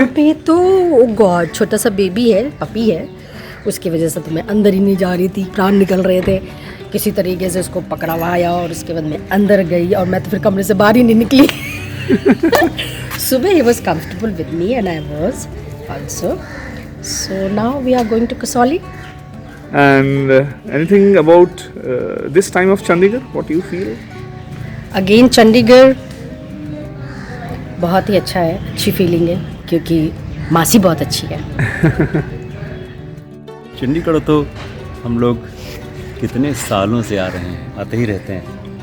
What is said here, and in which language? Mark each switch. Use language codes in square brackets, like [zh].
[hi] वहाँ पे तो ओ गॉड, छोटा सा बेबी है, पपी है, उसकी वजह से तो मैं अंदर ही नहीं जा रही थी, प्राण निकल रहे थे। किसी तरीके से उसको पकड़वाया और उसके बाद मैं अंदर गई और मैं तो फिर कमरे से बाहर ही नहीं निकली। [en] सुबह ही was comfortable with me and I was also. So now we are going to Kasauli. And anything about this time of Chandigarh? What do you feel? [hi] Again Chandigarh बहुत ही अच्छा है, अच्छी फीलिंग है क्योंकि मासी बहुत अच्छी है। चंडीगढ़ तो हम लोग कितने सालों से आ रहे हैं, आते ही रहते हैं।